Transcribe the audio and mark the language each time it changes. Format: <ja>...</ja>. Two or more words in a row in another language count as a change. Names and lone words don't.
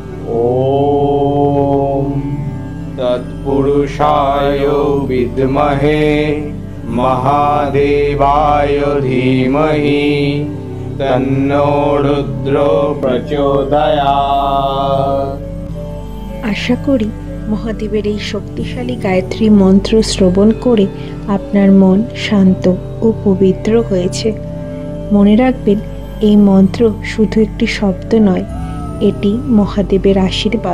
<sa>ॐ तत्पुरुषाय विद्महे महादेवाय धीमहि तन्नो रुद्रो प्रचोदयात्।</sa> <bn>আশা করি মহাদেবের এই শক্তিশালী গায়ত্রী মন্ত্র শ্রবণ করে আপনার মন শান্ত ও পবিত্র হয়েছে। মনে রাখবেন, এই মন্ত্র শুধু একটি শব্দ নয়, এটি মহাদেবের আশীর্বাদ।</bn>